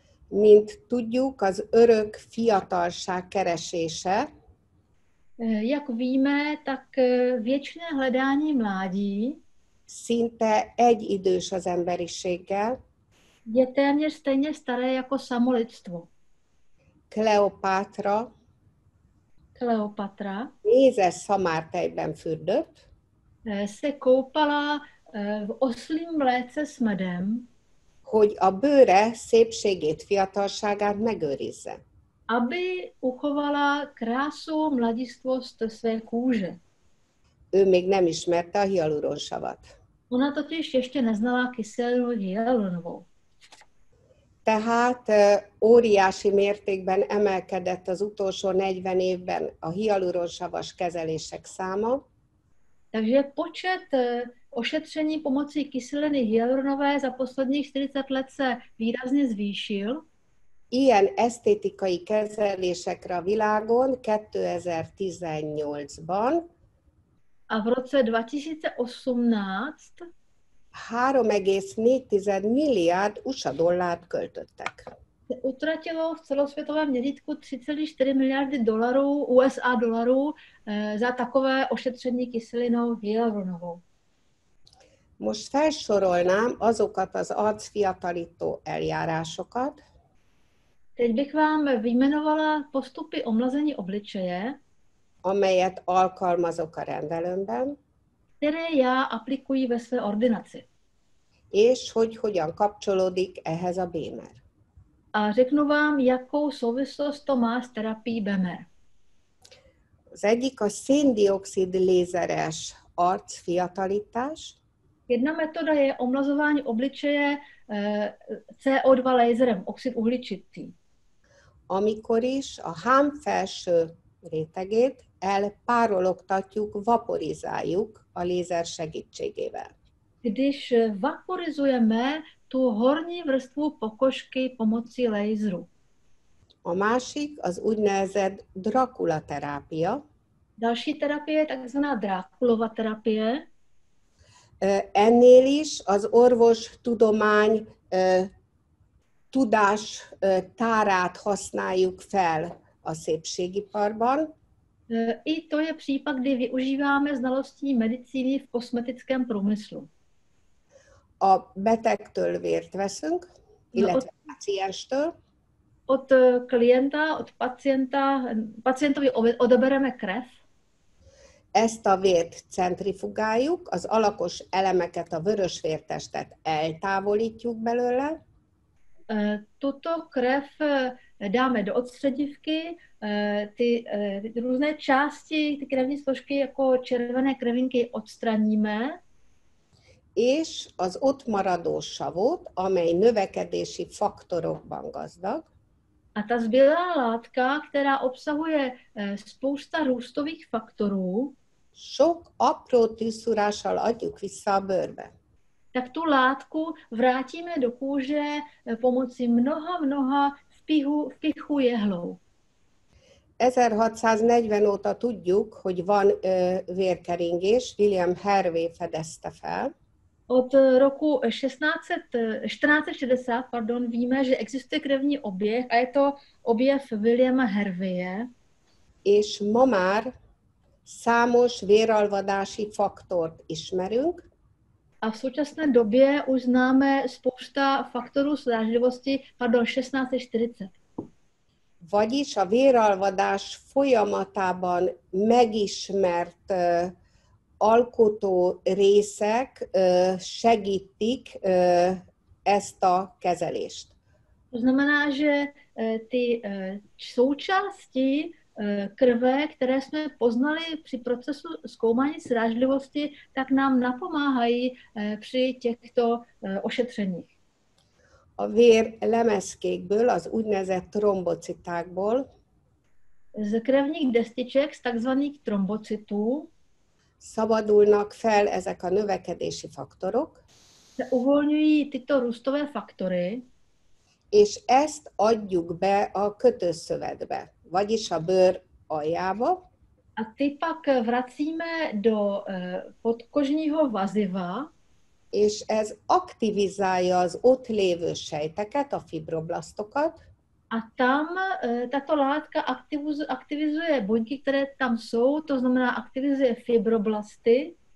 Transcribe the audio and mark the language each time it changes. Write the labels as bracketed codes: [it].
[hu] Mint tudjuk, az örök fiatalság keresése [cs] Jak víme, tak věčné hledání mládí [hu] szinte egyidős az emberiséggel. [cs] je téměř stejně staré jako samo lidstvo. [hu] Kleopátra [cs] Kleopatra [hu] mézes szamártejben fürdött, [cs] se koupala v oslím mléce s medem, [hu] hogy a bőre szépségét, fiatalságát megőrizze. [cs] aby uchovala krásu, mladistvost své kůže. [hu] Ő még nem ismerte a hialuronsavat. [cs] Ona totiž ještě neznala kyselinu hyaluronovou. [hu] Tehát óriási mértékben emelkedett az utolsó 40 évben a hialuronsavas kezelések száma, [cs] Takže počet ošetření pomocí kyseliny hyaluronové za posledních 40 let se výrazně zvýšil. [hu] Ilyen esztétikai kezelésekre a világon 2018-ban [cs] A v roce 2018 [hu] 3,4 milliárd USA dollárt költöttek. [cs] se utratilo v celosvětovém měřítku 3,4 miliardy dolarů, USA dolarů za takové ošetření kyselinou hyaluronovou. [hu] Most felsorolnám azokat az arcfiatalító eljárásokat, [cs] Teď bych vám vyjmenovala postupy omlazení obličeje, [hu] amelyet alkalmazok a rendelőmben, [cs] které já aplikuji ve své ordinaci. [hu] és hogy hogyan kapcsolódik ehhez a bémer. [cs] A řeknu vám, jakou souvislost to má s terapií BEMER. [hu] Az egyik a széndioxid lézeres arcfiatalítás, [cs] Jedna metoda je omlazování obličeje CO2 laserem, oxid uhličitý. [hu] amikor is a hám felső rétegét elpárologtatjuk, vaporizáljuk a lézer segítségével. [cs] Když vaporizujeme tu horní vrstvu pokožky pomocí laseru. [hu] A másik az úgynevezett Dracula terápia. [cs] Další terapie je takzvaná Drákulova terapie. [hu] Ennél is az orvostudomány tudás tárát használjuk fel a szépségiparban. [cs] I to je případ, kdy využíváme znalostí medicíny v kosmetickém průmyslu. [hu] A betegtől vért veszünk, illetve pácienstől. [cs] Od klienta, od pacientovi odebereme krev. [hu] Ezt a vért centrifugáljuk, az alakos elemeket, a vörösvértestet eltávolítjuk belőle. [cs] Tuto krev dáme do odstředivky, ty různé části, ty krevní složky jako červené krvinky odstraníme. [hu] És az ott maradó savot, amely növekedési faktorokban gazdag, [cs] a ta zbylá látka, která obsahuje spousta růstových faktorů, [hu] sok apró tűzszúrással adjuk vissza a bőrbe. [cs] tak tu látku vrátíme do kůže pomocí mnoha vpichu jehlou. [hu] 1640 óta tudjuk, hogy van vérkeringés, William Harvey fedezte fel. [cs] Od roku 1460 víme, že existuje krevní oběh a je to objev Williama Harveye. [hu] És ma már számos véralvadási faktort ismerünk. [cs] A v současné době už známe spousta faktorů srážlivosti, 1640. [hu] Vagyis a véralvadás folyamatában megismert alkotó részek segítik ezt a kezelést. [cs] To znamená, že ty součásti krve, které jsme poznali při procesu zkoumání srážlivosti, tak nám napomáhají při těchto ošetřeních. [hu] A vér lemezkékből, az úgynevezett trombocitákból [cs] z krevních destiček, z takzvaných trombocytů [hu] szabadulnak fel ezek a növekedési faktorok, [cs] se uvolňují tyto růstové faktory, [hu] és ezt adjuk be a kötőszövetbe, vagyis a bőr aljába. [cs] A ty pak vracíme do podkožního vaziva, [hu] és ez aktivizálja az ott lévő sejteket, a fibroblasztokat. [cs] A tam tato látka aktivizuje buňky, které tam jsou, to znamená aktivizuje fibroblasty.